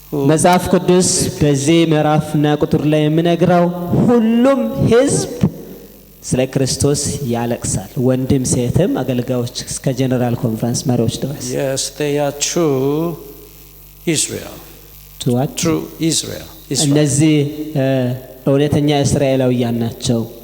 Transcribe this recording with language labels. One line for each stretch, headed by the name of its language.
Amharic: መጽሐፍ ቅዱስ በዚህ ምዕራፍና ቁጥር ላይ የሚነግረው ሁሉም ሕዝብ ስለ ክርስቶስ ያለቅሳል ወንድም ሴትም አገልጋዮች እስከ ጀነራል ኮንፈረንስ መሪዎች ድረስ
English: Yes, they are true Israel. True Israel.
Amharic: እነዚህ እውነተኛ እስራኤላውያን ናቸው